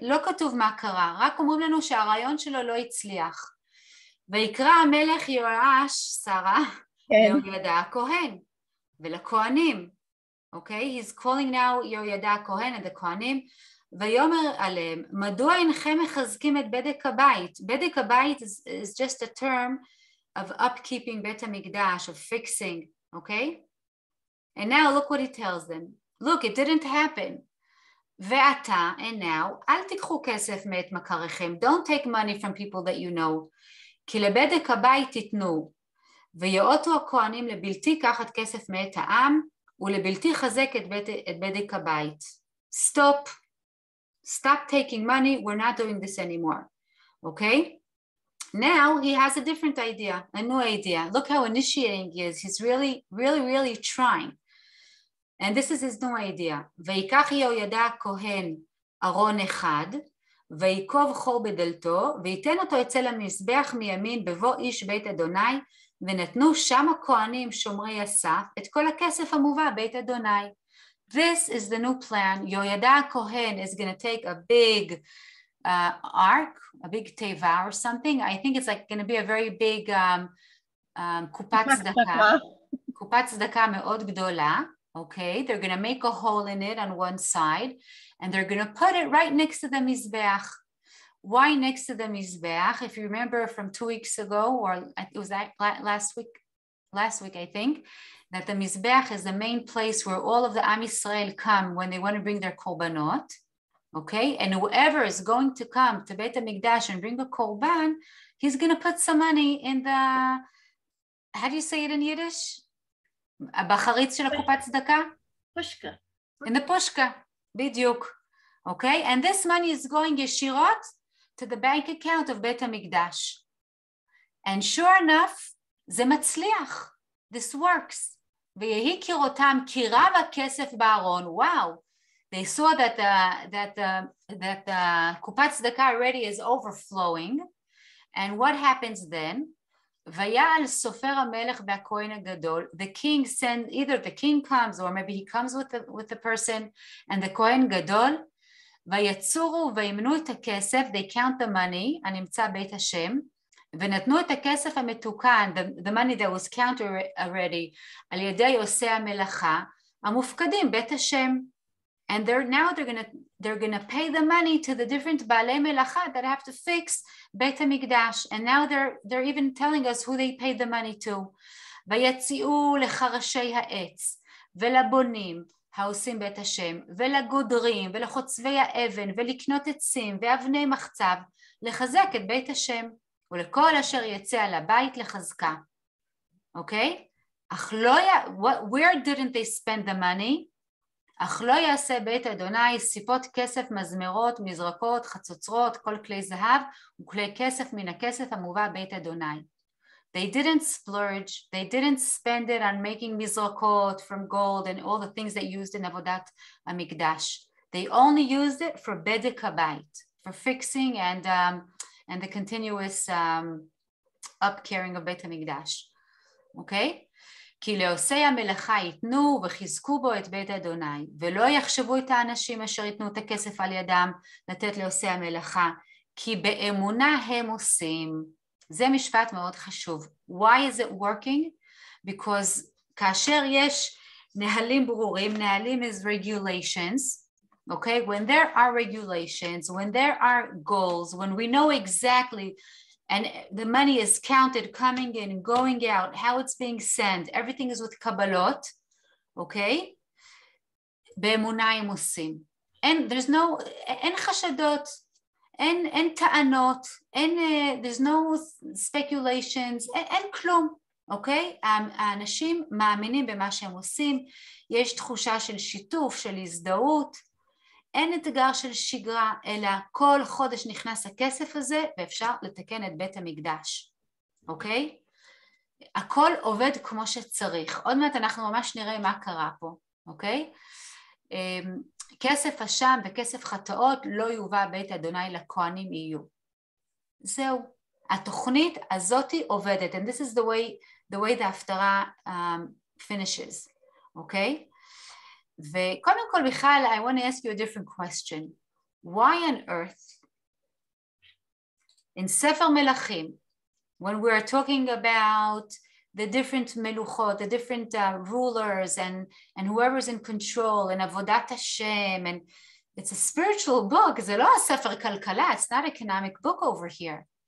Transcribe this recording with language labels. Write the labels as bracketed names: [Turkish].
[Hebrew] לא כתוב מה קרה, רק אומרים לנו שהרעיון שלו לא הצליח. ויקרא המלך יהואש, שרה, ליהוידע הכהן, ולכהנים. אוקיי? [English] He's calling now [Hebrew] יהוידע הכהן and the כהנים, ויאמר עליהם, מדוע אינכם מחזקים את בדק הבית? [English] בדק הבית is just a term of upkeeping בית המקדש, of fixing, okay? And now look what he tells them. Look, it didn't happen. [Hebrew] ועתה, [English] and now, [Hebrew] אל תיקחו כסף מאת מכריכם. [English] Don't take money from people that you know. [Hebrew] כי לבדק הבית תיתנו. ויאותו הכהנים לבלתי קחת כסף מאת העם, ולבלתי חזק את בדק הבית. [English] Stop taking money. We're not doing this anymore. Okay? Now he has a different idea, a new idea. Look how initiating he is. He's really trying. And this is his new idea. [Hebrew] ויקח יהוידע הכהן ארון אחד, ויקוב חור בדלתו, ויתן אותו אצל המזבח מימין בבוא איש בית אדוני, ונתנו שם הכהנים שומרי הסף את כל הכסף המובא בית אדוני. [English] This is the new plan. יהוידע הכהן is going to take a big ark, a big teva or something. I think it's like going to be a very big קופת צדקה. [Hebrew] קופת צדקה מאוד גדולה. [English] Okay, they're going to make a hole in it on one side, and they're going to put it right next to the mizbeach. Why next to the mizbeach? If you remember from 2 weeks ago, or it was that last week I think, that the mizbeach is the main place where all of the Am Yisrael come when they want to bring their korbanot. Okay, and whoever is going to come to Beit HaMikdash and bring a korban, he's going to put some money in the, how do you say it in Yiddish? [Hebrew] בחריץ של הקופת צדקה? [Yiddish] פושקה. [English] In the pushka, [Hebrew] דיוק. [English] Okay, and this money is going [Hebrew] ישירות [English] to the bank account of בית המקדש. And sure enough, [Hebrew] זה מצליח. [English] This works. [Hebrew] ויהי כראותם כי רב הכסף בארון. [English] Wow. They saw that the קופת צדקה already is overflowing. And what happens then? [Hebrew] ויעל סופר המלך והכהן הגדול. [English] The king sends, either the king comes or maybe he comes with the person and the כהן גדול. [Hebrew] ויצורו וימנו את הכסף, [English] they count the money, [Hebrew] הנמצא בית השם, ונתנו את הכסף המתוקן, [English] the money that was counted already, [Hebrew] על ידי עושי המלאכה, המופקדים בית השם. [English] And now they're gonna pay the money to the different בעלי מלאכה that have to fix בית המקדש. And now they're even telling us who they paid the money to. [Hebrew] ויציעו לחרשי העץ ולבונים העושים בית השם ולגודרים ולחוצבי האבן ולקנות עצים ואבני מחצב לחזק את בית השם. ולכל אשר יצא על הבית לחזקה. אוקיי? אך לא [English] where didn't they spend the money? [Hebrew] אך לא יעשה בית אדוני סיפות כסף, מזמרות, מזרקות, חצוצרות, כל כלי זהב וכלי כסף מן הכסף המובא בית אדוני. [English] They didn't splurge, they didn't spend it on making mizrakot from gold and all the things they used in Avodat HaMikdash. They only used it for bedek habayit, for fixing and the continuous upcaring of Beit HaMikdash. Okay? [Hebrew] כי לעושי המלאכה ייתנו וחיזקו בו את בית אדוני, ולא יחשבו את האנשים אשר ייתנו את הכסף על ידם לתת לעושי המלאכה, כי באמונה הם עושים. זה משפט מאוד חשוב. [English] Why is it working? Because [Hebrew] כאשר יש נהלים ברורים, נהלים [English] is regulations, okay? When there are regulations, when there are goals, when we know exactly and the money is counted coming in and going out, how it's being sent, everything is with kabbalot, okay? [Hebrew] באמונה הם עושים. [English] There's no, [Hebrew] אין חשדות, אין טענות, [English] there's no speculations, [Hebrew] אין כלום, אוקיי? האנשים מאמינים במה שהם עושים, יש תחושה של שיתוף, של הזדהות, אין אתגר של שגרה, אלא כל חודש נכנס הכסף הזה ואפשר לתקן את בית המקדש, אוקיי? הכל עובד כמו שצריך. עוד מעט אנחנו ממש נראה מה קרה פה, אוקיי? כסף אשם וכסף חטאות לא יובא בית אדוני לכהנים יהיו. זהו. התוכנית הזאת עובדת, [English] and this is the way the הפטרה finishes, [Hebrew] אוקיי? וקודם כל בכלל, [English] I want to ask you a different question. Why on earth, in ספר מלכים, when we're talking about the different meluchot, the different rulers and whoever's in control, and avodat Hashem, and it's a spiritual book, [Hebrew] זה לא הספר כלכלה, [English] it's not an economic book over here.